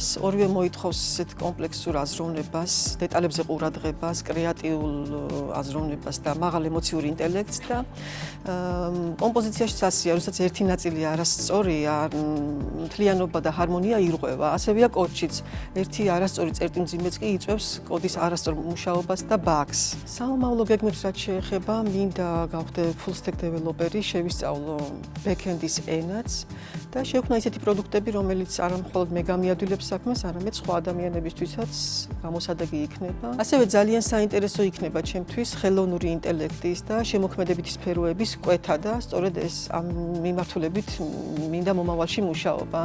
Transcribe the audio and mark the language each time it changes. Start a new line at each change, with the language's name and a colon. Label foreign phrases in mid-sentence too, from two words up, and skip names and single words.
Georgian: ორივე მოითხოვს ისეთ კომპლექსურ აზროვნებას, დეტალებზე ყურადღებას, კრეატიულ აზროვნებას და მაღალ ემოციური ინტელექტს და კომპოზიციაში სასია, როდესაც ერთი ნაწილი არასწორია, მთლიანობა და ჰარმონია ირღვევა. ასევეა კოდშიც. ერთი არასწორი წერტილმძიმეც კი იწვევს კოდის არასწორ მუშაობას და ბაგს. საომავლო გეგმებს რაც შეეხება, მინდა გავხდე
English: full stack developer-ი,
Georgian: შევისწავლო back-end-ის ენაც და შევქმნა ისეთი პროდუქტები, რომელიც არა მხოლოდ მე გამიადვილებს საქმეს, არამედ სხვა ადამიანებისთვისაც გამოსადეგი იქნება. ასევე ძალიან საინტერესო იქნება ჩემთვის ხელოვნური ინტელექტის და შემოქმედებითი სფეროების კვეთა და სწორედ ეს ამ მიმართულებით მინდა მომავალში მუშაობა.